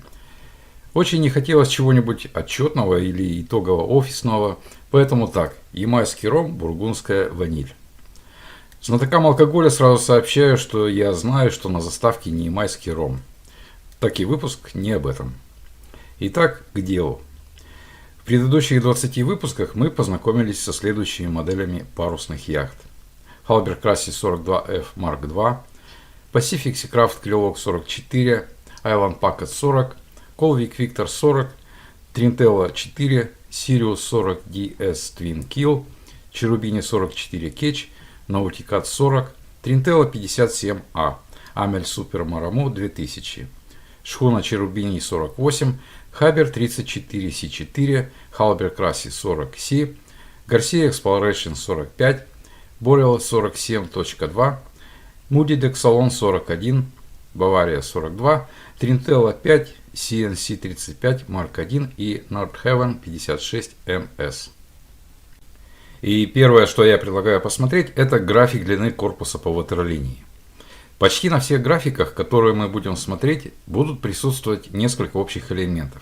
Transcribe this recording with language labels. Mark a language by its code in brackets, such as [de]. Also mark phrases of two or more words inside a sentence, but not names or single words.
[ru] Очень не хотелось чего-нибудь отчетного или итогово-офисного, поэтому так, ямайский ром, бургундская ваниль. Знатокам алкоголя сразу сообщаю, что я знаю, что на заставке не ямайский ром. Так и выпуск не об этом. Итак, к делу. В предыдущих 20 выпусках мы познакомились со следующими моделями парусных яхт. Halberg Classic 42F Mark II, Pacific Seacraft Clearlock 44, Island Packet 40, Colvik Victor 40, Trintella 4, Sirius 40 DS Twin Keel, Cherubini 44 Ketch, Nautica 40, Trintella 57A, Amel Super Maramo 2000. Шхуна Cherubini 48, Хабер 34 C4, Halberg Classic 40 C, Garcia Exploration 45, Boreal 47.2, Moody Dexalon 41, Bavaria 42, Trintella 5, CNC 35 Mark 1 и Nordhaven 56 MS. И первое, что я предлагаю посмотреть, это график длины корпуса по ватерлинии. Почти на всех графиках, которые мы будем смотреть, будут присутствовать несколько общих элементов.